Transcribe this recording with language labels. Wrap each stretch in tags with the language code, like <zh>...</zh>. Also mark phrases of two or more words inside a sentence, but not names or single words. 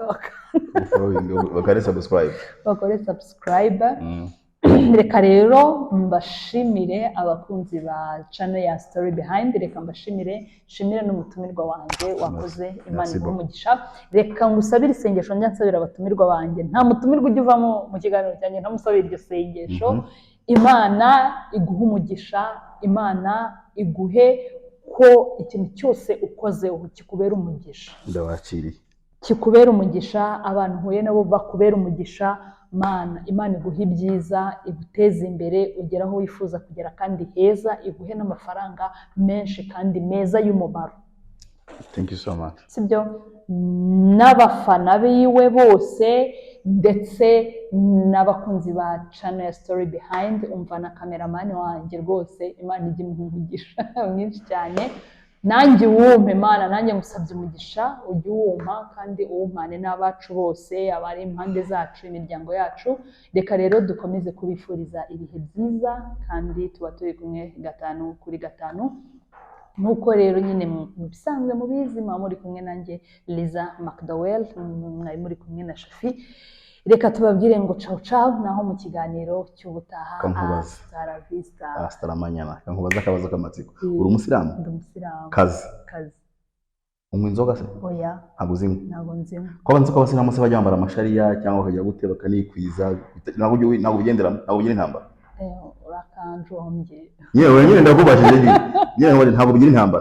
<rw>bakore subscribe reka rero mbashimire abakunzi ba channel ya Story Behind reka mbashimire n'umutumirwa wanjye wakoze Imana umugisha reka ngusabire isengesho nsabira abatumirwa banjye nta mutumirwa ujya uvamo mu kiganiro cyanjye ntamusabire iryo sengesho Imana iguhe umugisha Imana iguhe ko ikintu cyose ukoze kikubera umugisha ndabakiriye kikubera umugisha abantu huye nabo bakubera umugisha Imana iguhe ibyiza iguteze imbere ugera aho wifuza kugera kandi heza iguhe n'amafaranga menshi kandi meza y'umumaro</rw> <en>thank you so much</en> <rw>sibyo n'abafana biwe bose ndetse n'abakunzi ba channel ya Story Behind umva na cameraman wanjye rwose Imana ijye umugisha mwinshi cyane nanjye uwumpe Mana, nanjye ngusabye umugisha ujye uwumpa kandi uwumpane n'abacu bose abari impande zacu imiryango yacu. Reka rero dukomeze kubifuriza ibihe byiza kandi tuba turi kumwe 5 kuri 5 nk'uko rero nyine mu bisanzwe mubizi muba muri kumwe nanjye Liza McDowell, mwari muri kumwe na Shafi. Reka tubabwire ngo</rw> <it>ciao ciao</it> <rw>naho mu kiganiro cy'ubutaha.</rw> <es>Hasta la vista, hasta la mañana.</es> <rw>Kankubaza akabazo k'amatsiko, uri umusiramu? Ndi umusiramu. Kazi unywa inzoga se? Oya, ntabwo uzinywa. ntabwo nzinywa. Ko banzi ko abasiramu se bajya bambara amashariya cyangwa bakajya gute bakanikwiza, ntabwo ubigenderamo, ntabwo ugira intambara? Urakanjombye. Nyine ndakubajije nyine ntabwo ugira intambara.</rw>